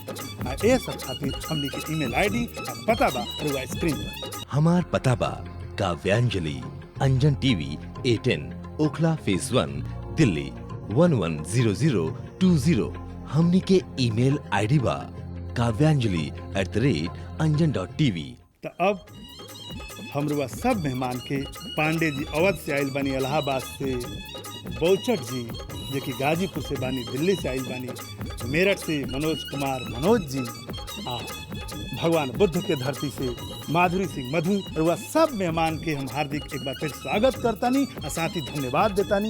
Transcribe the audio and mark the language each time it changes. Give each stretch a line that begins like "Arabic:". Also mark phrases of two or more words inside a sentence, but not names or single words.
Bhojpuri: ए सब खातिर हमनी के ईमेल आईडी और पता बा रुआ स्क्रीन पर। हमार पता बा काव्यांजलि, अंजन टीवी, A10, ओखला फेज 1, दिल्ली 110020। हमनी के ईमेल आईडी बा kaavyanjali@anjan.tv। तो अब हम रुआ सब मेहमान के पांडे जी अवध से आइल बानी, इलाहाबाद से बौचट जी जो कि गाजीपुर से बानी, दिल्ली से आइल बानी, मेरठ से मनोज कुमार मनोज जी, भगवान बुद्ध के धरती से माधुरी सिंह मधु, रुआ सब मेहमान के हम हार्दिक एक बार फिर स्वागत करतानी और साथ ही धन्यवाद देतानी।